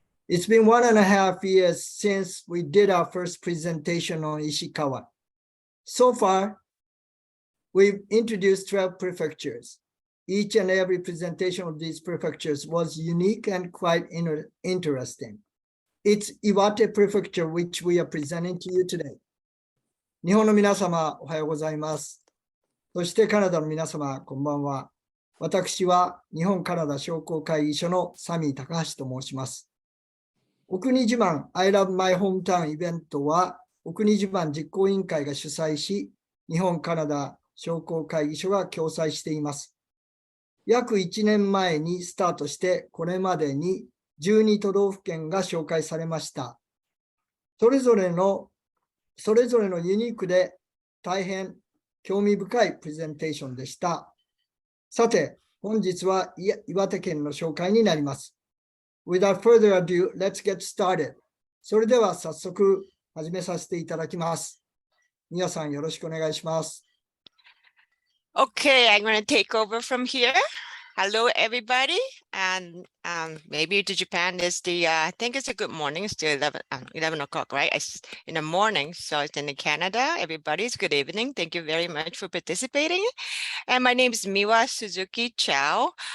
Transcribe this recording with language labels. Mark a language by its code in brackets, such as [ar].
[en] It's been 1.5 years since we did our first presentation on Ishikawa. So far, we've introduced 12 prefectures. Each and every presentation of these prefectures was unique and quite interesting. It's Iwate Prefecture, which we are presenting to you today. [ja] 日本の皆様、おはようございます。そしてカナダの皆様、こんばんは。私は日本カナダ商工会議所のサミー高橋と申します。お国自慢 I Love My Hometown イベントは、お国自慢実行委員会が主催し、日本カナダ商工会議所が共催しています。約1年前にスタートして、これまでに12都道府県が紹介されました。それぞれのユニークで大変興味深いプレゼンテーションでした。さて、本日は岩手県の紹介になります。 [en] Without further ado, let's get started. [ja] それでは早速始めさせていただきます。皆さんよろしくお願いします。 [en] Okay, I'm going to take over from here. Hello, everybody. And maybe to Japan is I think it's a good morning. It's still 11 o'clock, right? It's in the morning. So it's in Canada. Everybody's good evening. Thank you very much for participating. And my name is Miwa Suzuki Chow.